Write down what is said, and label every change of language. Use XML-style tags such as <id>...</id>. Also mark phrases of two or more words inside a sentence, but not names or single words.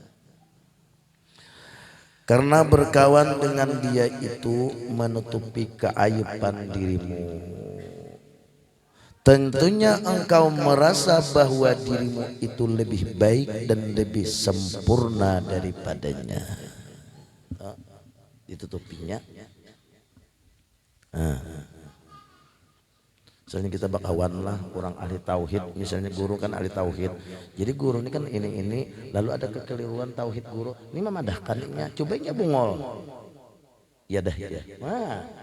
<id>Karena berkawan dengan dia itu menutupi keaiban dirimu. Tentunya engkau merasa bahwa dirimu itu lebih baik dan lebih sempurna daripadanya. Ditutupinya. Misalnya kita bakawan lah orang ahli tauhid, misalnya guru kan ahli tauhid. Jadi guru ini kan ini lalu ada kekeliruan tauhid guru.</id> <bjn>Ini memadahkannya, cobanya bungol. Ya dah ya. Wah.</bjn>